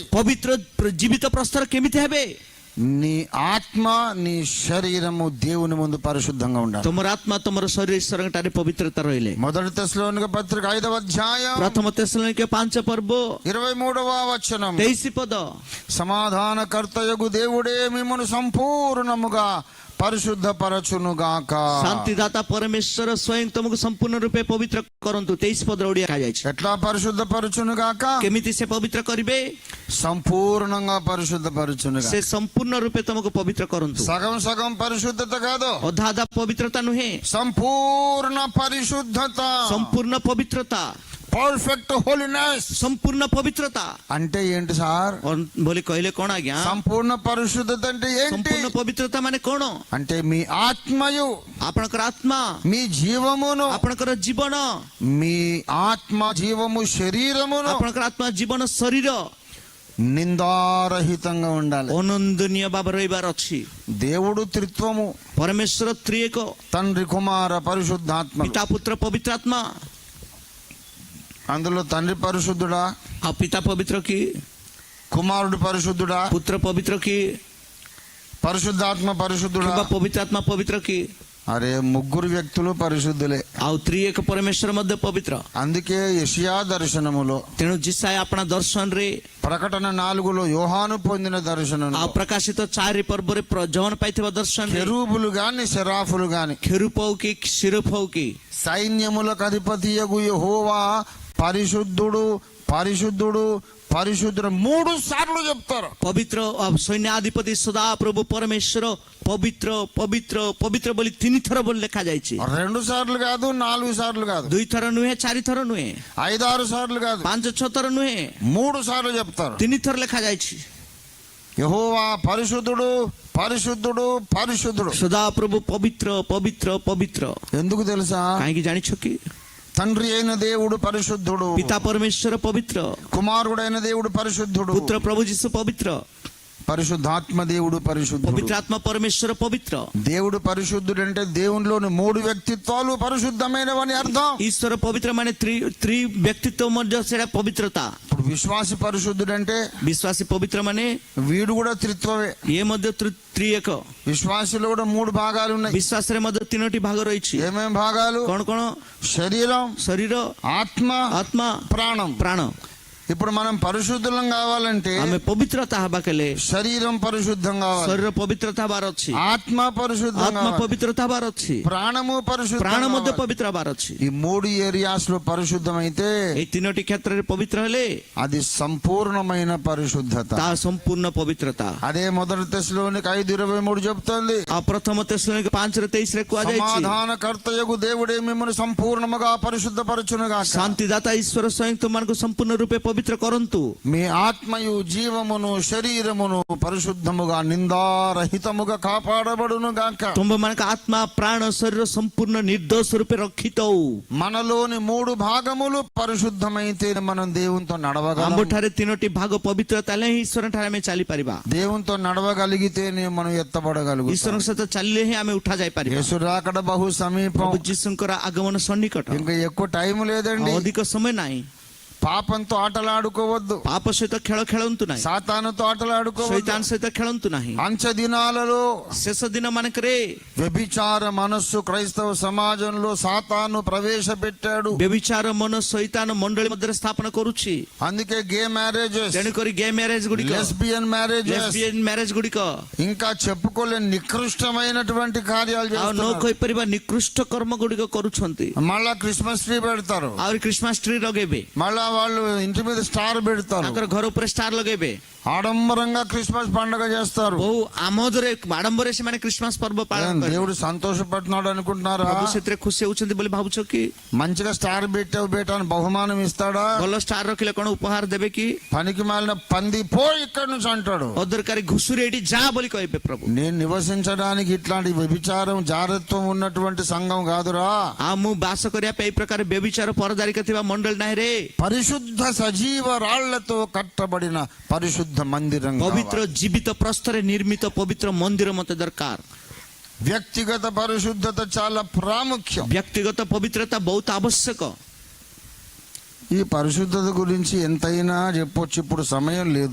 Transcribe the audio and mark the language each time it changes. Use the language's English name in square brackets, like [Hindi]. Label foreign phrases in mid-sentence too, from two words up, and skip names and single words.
[Odia] ପବିତ୍ର ଜୀବିତ ପ୍ରସ୍ତର କେମିତି ହେବେ? [Telugu] నీ ఆత్మ నీ శరీరము దేవుని ముందు పరిశుద్ధంగా ఉండాలి. [Odia] ତୁମର ଆତ୍ମା ତୁମର ଶରୀର ଈଶ୍ୱରଙ୍କଠାରେ ପବିତ୍ରତା ରହିଲେ। [Telugu] మొదటి తెస్సలోనిక పత్రిక 5వ అధ్యాయం [Odia] ପ୍ରଥମ తెస్సలోనిକେ 5 పర్ବ [Telugu] 23వ వచనం. [Odia] 23 పଦ। [Telugu] సమాధానకర్తయగు దేవుడే మిమ్మును సంపూర్ణముగా పరిశుద్ధపరచునుగాక. [Odia] ଶାନ୍ତିଦାତା ପରମେଶ୍ୱର ସ୍ୱୟଂ ତୁମକୁ ସମ୍ପୂର୍ଣ୍ଣ ରୂପେ ପବିତ୍ର କରନ୍ତୁ। 23 ପଦର ଓଡ଼ିଆ କୁହାଯାଇଛି। [Telugu] ఎట్లా పరిశుద్ధపరచునుగాక? [Odia] କେମିତି ସେ ପବିତ୍ର କରିବେ? [Telugu] సంపూర్ణంగా పరిశుద్ధపరచునుగాక. [Odia] ସେ ସମ୍ପୂର୍ଣ୍ଣ ରୂପେ ତୁମକୁ ପବିତ୍ର କରନ୍ତୁ। [Telugu] సగం సగం పరిశుద్ధత కాదు, [Odia] ଅଧା ଅଧା ପବିତ୍ରତା ନୁହେଁ, [Telugu] సంపూర్ణ పరిశుద్ధత. [Odia] ସମ୍ପୂର୍ଣ୍ଣ ପବିତ୍ରତା। [English] perfect holiness [Odia] ସମ୍ପୂର୍ଣ୍ଣ ପବିତ୍ରତା [Telugu] అంటే ఏంటి సార్? [Odia] ବୋଲି କହିଲେ କଣ ଆଜ୍ଞା? [Telugu] సంపూర్ణ పరిశుద్ధత అంటే ఏంటి? [Odia] ସମ୍ପୂର୍ଣ୍ଣ ପବିତ୍ରତା ମାନେ କଣ? [Telugu] అంటే మీ ఆత్మయు, [Odia] ଆପଣଙ୍କର ଆତ୍ମା, [Telugu] మీ జీవమును, [Odia] ଆପଣଙ୍କର ଜୀବନ, [Telugu] మీ ఆత్మ జీవము శరీరమును [Odia] ଆପଣଙ୍କର ଆତ୍ମା ଜୀବନ ଶରୀର [Telugu] నిందారహితంగా ఉండాలి. [Odia] ଅନନ୍ଦନୀୟ ଭାବରେ ରହିବାର ଅଛି। [Telugu] దేవుడు త్రిత్వము, [Odia] ପରମେଶ୍ୱର ତ୍ରିଏକ, [Telugu] తండ్రి కుమార పరిశుద్ధాత్మ. [Odia] ପିତା పుତ୍ର ପବିତ୍ର ଆତ୍ମା। [Telugu] అందులో తండ్రి పరిశుద్ధుడా, [Odia] ଆଉ ପିତା ପବିତ୍ର କି? [Telugu] కుమారుడు పరిశుద్ధుడా, [Odia] ପୁତ୍ର పవిତ୍ର କି? [Telugu] పరిశుద్ధాత్మ పరిశుద్ధుడా? [Odia] କିମ୍ବା ପବିତ୍ର ଆତ୍ମା ପବିତ୍ର କି? [Telugu] అరే ముగ్గురు వ్యక్తులు పరిశుద్ధులే. [Odia] ଆଉ ତ୍ରିଏକ ପରମେଶ୍ୱର ମଧ୍ୟ ପବିତ୍ର। [Telugu] అందుకే యెషయా దర్శనములో, [Odia] ତେଣୁ ଯିଶାୟ ଆପଣା ଦର୍ଶନରେ, [Telugu] ప్రకటన 4లో యోహాను పొందిన దర్శనం, [Odia] ଆଉ ପ୍ରକାଶିତ 4 ପର୍ବରେ ଜହନ ପାଇଥିବା ଦର୍ଶନରେ [Telugu] కెరూబులు గాని సెరాఫులు గాని [Odia] ଖେରୁପ ହଉ କି ଶିରଫ ହଉ କି [Telugu] సైన్యములకు అధిపతియగు యెహోవా పరిశుద్ధుడు పరిశుద్ధుడు పరిశుద్ధుడు 3 సార్లు చెప్తారు. [Odia] ପବିତ୍ର ସୈନ୍ୟାଧିପତି ସଦା ପ୍ରଭୁ ପରମେଶ୍ୱର ପବିତ୍ର ପବିତ୍ର ପବିତ୍ର ବୋଲି 3 ଥର ବୋଲି ଲେଖାଯାଇଛି। [Telugu] 2 సార్లు కాదు, 4 సార్లు కాదు, [Odia] 2 ଥର ନୁହେଁ, 4 ଥର ନୁହେଁ, [Telugu] 5-6 సార్లు కాదు, [Odia] 5-6 ଥର ନୁହେଁ, [Telugu] 3 సార్లు చెప్తారు. [Odia] 3 ଥର ଲେଖାଯାଇଛି। [Telugu] యెహోవా పరిశుద్ధుడు పరిశుద్ధుడు పరిశుద్ధుడు. [Odia] ସଦା ପ୍ରଭୁ ପବିତ୍ର ପବିତ୍ର ପବିତ୍ର। [Telugu] ఎందుకు తెలుసా? [Odia] କାହିଁକି ଜାଣିଛ କି? [Telugu] తండ్రి అయిన దేవుడు పరిశుద్ధుడు, [Odia] ପିତା ପରମେଶ୍ୱର ପବିତ୍ର, [Telugu] కుమారుడైన దేవుడు పరిశుద్ధుడు, [Odia] ପୁତ୍ର ପ୍ରଭୁ ଯୀଶୁ ପବିତ୍ର, [Telugu] పరిశుద్ధాత్మ దేవుడు పరిశుద్ధుడు. [Odia] ପବିତ୍ର ଆତ୍ମା ପରମେଶ୍ୱର ପବିତ୍ର। [Telugu] దేవుడు పరిశుద్ధుడు అంటే దేవునిలోని 3 వ్యక్తిత్వాలు పరిశుద్ధమైనవని అర్థం. [Odia] ଈଶ୍ୱର ପବିତ୍ର ମାନେ ତ୍ରି ବ୍ୟକ୍ତିତ୍ୱ ମଧ୍ୟ ସେଟା ପବିତ୍ରତା। [Telugu] ఇప్పుడు విశ్వాసి పరిశుద్ధుడు అంటే [Odia] ବିଶ୍ୱାସୀ ପବିତ୍ର ମାନେ [Telugu] వీడు కూడా త్రిత్వమే. [Odia] ଇଏ ମଧ୍ୟ ତ୍ରିଏକ। [Telugu] విశ్వాసిలో కూడా 3 భాగాలు ఉన్నాయి. [Odia] ବିଶ୍ୱାସରେ ମଧ୍ୟ 3ଟି ଭାଗ ରହିଛି। [Telugu] ఏమేం భాగాలు? [Odia] କଣ କଣ? [Telugu] శరీరం, [Odia] ଶରୀର, [Telugu] ఆత్మ, [Odia] ଆତ୍ମା, [Telugu] ప్రాణం. [Odia] ପ୍ରାଣ। [Telugu] ఇప్పుడు మనం పరిశుద్ధులం కావాలంటే [Odia] ଆମେ ପବିତ୍ରତା ହେବା କଲେ [Telugu] శరీరం పరిశుద్ధం కావాలి, [Odia] ଶରୀର ପବିତ୍ରତା ହେବାର ଅଛି, [Telugu] ఆత్మ పరిశుద్ధం [Odia] ଆତ୍ମା [Telugu] కావాలి, [Odia] ପବିତ୍ରତା ହେବାର ଅଛି, [Telugu] ప్రాణము పరిశుద్ధం [Odia] ପ୍ରାଣ ମଧ୍ୟ [Telugu] కావాలి. [Odia] ପବିତ୍ର ହେବାର ଅଛି। [Telugu] ఈ 3 ఏరియాస్ లో పరిశుద్ధమైతే [Odia] ଏଇ 3ଟି କ୍ଷେତ୍ରରେ ପବିତ୍ର ହେଲେ [Telugu] అది సంపూర్ణమైన పరిశుద్ధత. [Odia] ତାହା ସମ୍ପୂର୍ଣ୍ଣ ପବିତ୍ରତା। [Telugu] అదే మొదటి తెస్సలోనిక 5:23 చెప్తుంది. [Odia] ଆଉ ପ୍ରଥମ తెస్సలోనిక 5:23ରେ କୁହାଯାଇଛି, [Telugu] సమాధానకర్తయగు దేవుడే మిమ్మల్ని సంపూర్ణముగా పరిశుద్ధపరచునుగాక. [Odia] ଶାନ୍ତିଦାତା ଈଶ୍ୱର ସ୍ୱୟଂ ତୁମମାନଙ୍କୁ ସମ୍ପୂର୍ଣ୍ଣ ରୂପେ ପବିତ୍ର ପବିତ୍ର କରନ୍ତୁ। [Telugu] మీ ఆత్మయు జీవమును శరీరమును పరిశుద్ధముగా నిందారహితముగా కాపాడబడును గాక. [Odia] ତୁମ୍ଭମାନଙ୍କ ଆତ୍ମା ପ୍ରାଣ ଶରୀର ସମ୍ପୂର୍ଣ୍ଣ ନିର୍ଦ୍ଦୋଷ ରୂପେ ରକ୍ଷିତ ହଉ। [Telugu] మనలోని 3 భాగములు పరిశుద్ధమైతే మనం దేవునితో నడవగలం. [Odia] ଆମ୍ଭଠାରେ 3ଟି ଭାଗ ପବିତ୍ର ତାହେଲେ ହିଁ ଈଶ୍ୱରଠାରେ ଆମେ ଚାଲିପାରିବା। [Telugu] దేవునితో నడవగలిగితేనే మనం ఎత్తబడగలుగుతాం. [Odia] ଈଶ୍ୱରଙ୍କ ସହିତ ଚାଲିଲେ ହିଁ ଆମେ ଉଠା ଯାଇପାରିବା। [Telugu] యేసు రాకడ బహు సమీపం. [Odia] ପ୍ରଭୁ ଯୀଶୁଙ୍କର ଆଗମନ ସନ୍ନିକଟ। [Telugu] ఇంకా ఎక్కువ టైం లేదండి. [Odia] ଅଧିକ ସମୟ ନାହିଁ। [Telugu] పాపంతో ఆటలాడుకోవద్దు. [Odia] ପାପ ସହିତ ଖେଳ ଖେଳନ୍ତୁ ନାହିଁ। [Telugu] సాతానుతో ఆటలాడుకోవద్దు. [Odia] ଶୈତାନ ସହିତ ଖେଳନ୍ତୁ ନାହିଁ। [Telugu] అంచె దినాలలో [Odia] ଶେଷ ଦିନ ମାନଙ୍କରେ [Telugu] వ్యభిచార మనస్సు క్రైస్తవ సమాజంలో సాతాను ప్రవేశపెట్టాడు. [Odia] ବ୍ୟଭିଚାର ମନ ଶୈତାନ ମଣ୍ଡଳୀ ମଧ୍ୟରେ ସ୍ଥାପନ କରୁଛି। [Telugu] అందుకే [English] gay marriages, [Odia] ତେଣୁକରି [English] gay marriage [Odia] ଗୁଡ଼ିକ, [English] lesbian marriages, lesbian marriage [Odia] ଗୁଡ଼ିକ [Telugu] ఇంకా చెప్పుకోలేని నికృష్టమైనటువంటి కార్యాలు [Odia] ଆଉ ନ [Telugu] చేస్తున్నారు. [Odia] କହିପାରିବା ନିକୃଷ୍ଟ କର୍ମ ଗୁଡ଼ିକ କରୁଛନ୍ତି। [Telugu] మళ్ళా [English] Christmas tree [Telugu] పెడతారు. [Odia] ଆହୁରି [English] Christmas tree [Odia] ଲଗେଇବେ। [Telugu] మళ్ళా వాళ్ళు ఇంటి మీద స్టార్ పెడతారు. [Odia] ତାଙ୍କର ଘର ଉପରେ ଷ୍ଟାର ଲଗେଇବେ। [Telugu] ఆడంబరంగా క్రిస్మస్ పండుగ చేస్తారు. [Odia] ବହୁ ଆମୋଦରେ ଆଡମ୍ବରରେ ସେମାନେ ଖ୍ରୀଷ୍ଟମାସ ପର୍ବ ପାଳନ କରିବେ। [Telugu] దేవుడు సంతోషపడుతున్నాడు అనుకుంటున్నారా? [Odia] ପ୍ରଭୁ ସେଥିରେ ଖୁସି ହଉଛନ୍ତି ବୋଲି ଭାବୁଛ କି? [Telugu] మంచిగా స్టార్ పెట్టావు బేటా అని బహుమానం ఇస్తాడా? [Odia] ଭଲ ଷ୍ଟାର ରଖିଲେ କଣ ଉପହାର ଦେବେ କି? [Telugu] పనికి మాలిన పంది పో ఇక్కడి నుంచి అంటాడు. [Odia] ଅଦରକାରୀ ଘୁଷୁରି ଏଠି ଯା ବୋଲି କହିବେ ପ୍ରଭୁ। [Telugu] నేను నివసించడానికి ఇట్లాంటి వ్యభిచారం జారత్వం ఉన్నటువంటి సంఘం కాదురా. [Odia] ଆଉ ମୁଁ ବାସ କରିବା ପାଇଁ ଏଇ ପ୍ରକାର ବ୍ୟଭିଚାର ପରଦାରିକା ଥିବା ମଣ୍ଡଳ ନାହିଁ ରେ। [Telugu] పరిశుద్ధ సజీవ రాళ్లతో కట్టబడిన పరిశుద్ధ మందిరం [Odia] ପବିତ୍ର ଜୀବିତ ପ୍ରସ୍ତରେ ନିର୍ମିତ ପବିତ୍ର ମନ୍ଦିର ମତେ ଦରକାର। [Telugu] వ్యక్తిగత పరిశుద్ధత చాలా ప్రాముఖ్యం. [Odia] ବ୍ୟକ୍ତିଗତ ପବିତ୍ରତା ବହୁତ ଆବଶ୍ୟକ। [Telugu] ఈ పరిశుద్ధత గురించి ఎంతైనా చెప్పొచ్చు, ఇప్పుడు సమయం లేదు.